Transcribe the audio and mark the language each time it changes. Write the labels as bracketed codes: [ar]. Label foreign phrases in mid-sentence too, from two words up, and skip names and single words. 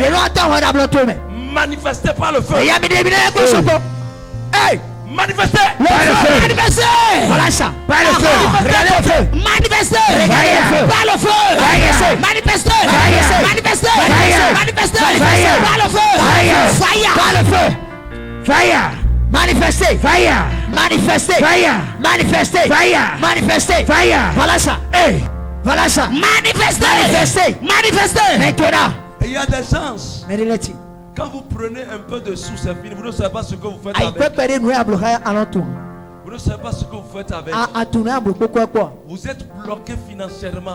[fr] Manifestez par le feu. Hey! Manifestez. Voilà ça. Par le feu. Regardez le feu. Manifestez. Par le feu. Manifestez. Par le feu. Fire. Par le feu. Fire. Manifestez. Fire. Manifestez. Fire. Manifestez. Fire. Manifestez. Fire. Voilà ça. Hey. Voilà ça. Manifestez. Maintenant. Il y a des gens. Quand vous prenez un peu de sous, c'est fini. Vous ne savez pas ce que vous faites avec. Vous ne savez pas ce que vous faites avec. Vous êtes bloqué financièrement.